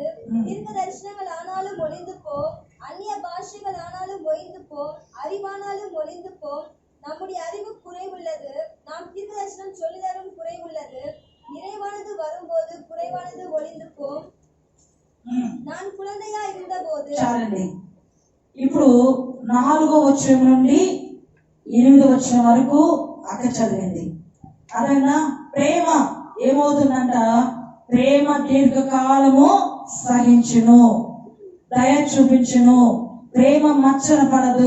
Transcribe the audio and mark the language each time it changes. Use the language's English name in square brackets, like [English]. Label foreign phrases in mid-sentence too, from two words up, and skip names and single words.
[Tamil] தீர்க்க தரிசனங்கள் ஆனாலும் ஒளிந்து போம், அந்நிய பாஷைகள் ஆனாலும் ஒழிந்து போம், அறிவானாலும் ஒளிந்து போம். நம்முடைய அறிவு குறைவுள்ளது, நாம் தீர்க்க தரிசனம் சொல்லிதரும் குறைவுள்ளது. நிறைவானது வரும்போது குறைவானது ஒளிந்து போம். நான் குழந்தையா இருந்த போது. [Telugu] చాలండి. ఇప్పుడు 4వ వచనం నుండి 8వ వచనం వరకు అక్క చదివింది. అదైనా ప్రేమ ఏమవుతుందంట? ప్రేమ దీర్ఘకాలము సహించును, దయ చూపించును, ప్రేమ మచ్చన పడదు,